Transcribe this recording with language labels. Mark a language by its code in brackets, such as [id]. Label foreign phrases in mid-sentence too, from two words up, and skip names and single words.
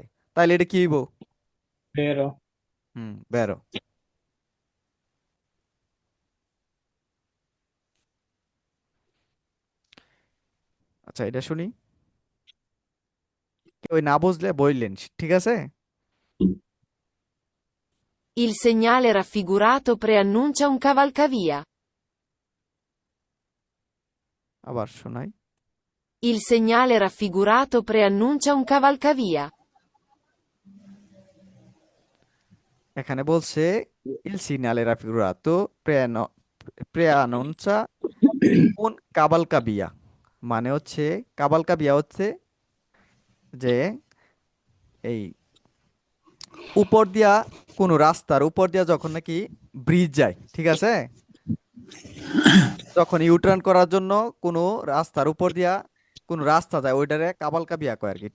[bn] তাইলে এটা কি হইব? বেরো। বেরো। আচ্ছা এটা শুনি। কেউ না বুঝলে বললেন, ঠিক আছে? [it] Il segnale raffigurato preannuncia un cavalcavia. [bn] আবার শোনাই। [it] Il segnale raffigurato preannuncia un cavalcavia. [bn] এখানে বলছে [it] il segnale raffigurato preannuncia un cavalcavia [bn] মানে হচ্ছে কাবালকাবিয়া হচ্ছে যে এই উপর দিয়া কোনো রাস্তার উপর দিয়া যখন নাকি ব্রিজ যায়, ঠিক আছে, যখন ইউটার্ন করার জন্য কোনো রাস্তার উপর দিয়া কোনো রাস্তা যায় ওইটারে কাবালকাবিয়া কয় আর কি।